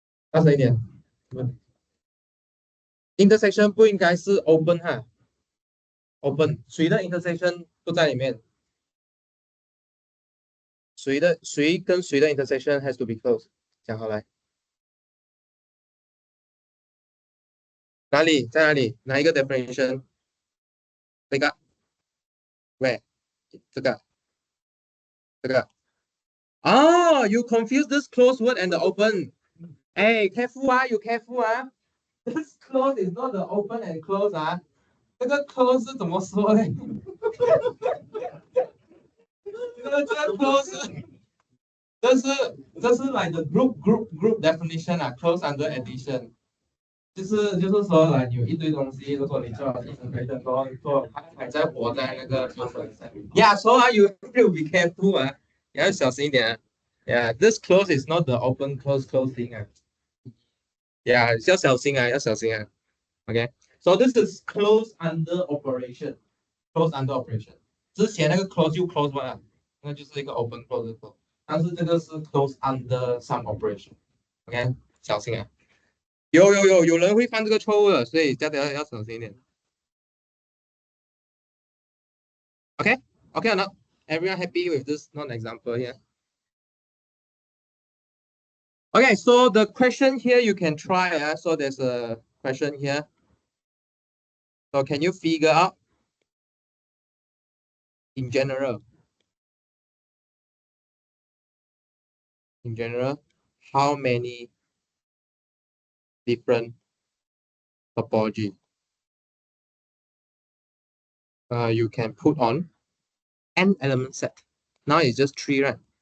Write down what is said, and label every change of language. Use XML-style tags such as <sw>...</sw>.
<zh>二十一点 intersection 不应该是 open 哈 ，open 谁的 intersection 不在里面？谁跟谁的</zh> <en>intersection has to be closed？</en> <zh>讲好来，哪里在哪里？哪一个 definition？</zh> <en>这个 ，where？ 这个哦 ，you confuse this closed word and the open。哎 ，careful 啊 ，you careful 啊。 This close is not the open and close 啊，</en> <zh>这个 close 是怎么说呢？这个 close 这是</zh> <en>like the group definition</en> <zh>啊 ，</zh> <en>close under addition，</en> <zh>就是说来有一堆东西，如果你做了一层的做还在活在那个 close 上面。</zh> <en>Yeah, so you have to be careful 啊，</en> <zh>要小心一点啊。</zh> <en>Yeah, this close is not the open close thing 啊。</en> <zh>Yeah, 要小心啊，要小心啊。</zh> <en>Okay, so this is close under operation. Close under operation.</en> <zh>之前那个 close 就 close 完了，那就是一个 open close close。但是这个是 close under some operation。 OK， 小心啊！有人会犯这个错误的，所以大家要小心一点。</zh> <en>OK or not? Everyone happy with this non-example here? Okay, so the question here you can try. So there's a question here. So can you figure out in general, how many different topology you can put on n element set? Now it's just 3, right?</en>